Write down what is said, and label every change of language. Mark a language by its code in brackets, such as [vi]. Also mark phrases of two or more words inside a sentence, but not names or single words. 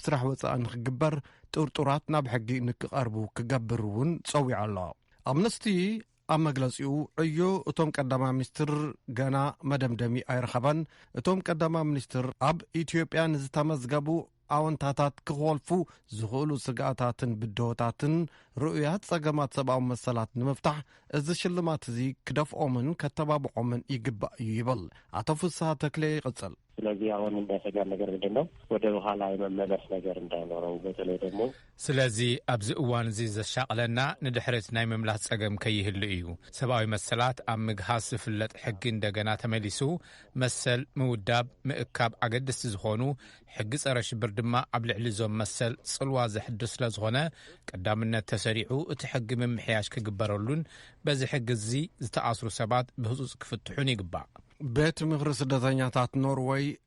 [ti] ስራሕ ወፃኢ ንክግበር ጥርጡራት ናብ ሕጊ ንክቐርቡ ክገብር እውን ፀዊዑ ኣሎ ኣምነስቲ ኣብ መግለፂኡ ዕዮ እቶም ቀዳማ ሚኒስትር ገና መደምደሚ ኣይረኸበን እቶም ቀዳማ ሚኒስትር ኣብ ኢትዮጵያ ንዝተመዝገቡ ኣወንታታት ክኾልፉ ዝኽእሉ ስጋኣታትን ብድሆታትን ርኡያት ፀገማት ሰብኣዊ መሰላት ንምፍታሕ እዚ ሽልማት እዚ ክደፍኦምን ከተባብዖምን ይግባእ እዩ ይብል ኣቶ ፍስሐ ተክሌ ይቕፅል [am] ስለዚህ አሁን እንዳሰጋን ነገር ምንድነው ወደ በኋላ የመመለስ ነገር እንዳይኖረው በተለይ ደግሞ [ti] ስለዚህ ኣብዚ እዋን እዚ ዘሻቅለና ንድሕረት ናይ መምላስ ፀገም ከይህሉ እዩ ሰብኣዊ መሰላት ኣብ ምግሃዝ ዝፍለጥ ሕጊ እንደገና ተመሊሱ መሰል ምውዳብ ምእካብ ኣገደስቲ ዝኾኑ ሕጊ ፀረ ሽብር ድማ ኣብ ልዕሊ ዞም መሰል ጽልዋ ዘሕድስ ስለ ዝኾነ ቀዳምነት ተሰሪዑ እቲ ሕጊ ምምሕያሽ ክግበረሉን በዚ ሕጊ እዚ ዝተኣስሩ ሰባት ብህፁፅ ክፍትሑን ይግባእ ቤት ምክሪ ስደተኛታት ኖርዌይ